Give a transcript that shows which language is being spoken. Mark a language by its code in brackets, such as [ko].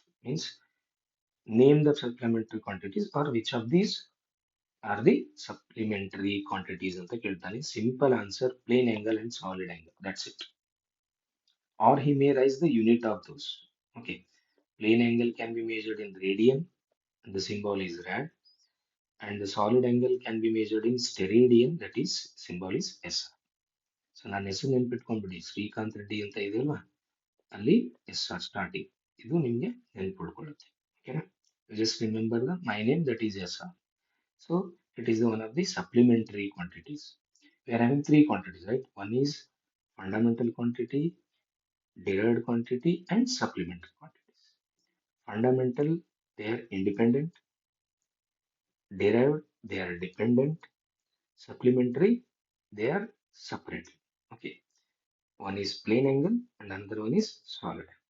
[en] Means name the supplementary quantities or which of these are the supplementary quantities [kn] ಅಂತ ಕೇಳ್ತಾನೆ. [en] Simple answer, plane angle and solid angle. That's it. or he may raise the unit of those. Okay, plane angle can be measured in radian, and the symbol is rad, and the solid angle can be measured in steradian, that is symbol is S. [kn] So ನಾನು ಹೆಸರು ನೆನ್ಪಿಟ್ಕೊಂಡ್ಬಿಡಿ, ಶ್ರೀಕಾಂತ್ ರೆಡ್ಡಿ ಅಂತ ಇದೆಯಲ್ವಾ, ಅಲ್ಲಿ S R starting, ಇದು ನಿಮ್ಗೆ ನೆನ್ಪಿಡ್ಕೊಳ್ಳುತ್ತೆ. [en] ಓಕೆನಾ, just remember the my name, that is S R. So it is one of the supplementary quantities. We are having three quantities, right? One is fundamental quantity, derived quantity, and supplementary quantities. Fundamental, they are independent. Derived, they are dependent. Supplementary, they are separate. Okay, one is plane angle and another one is solid.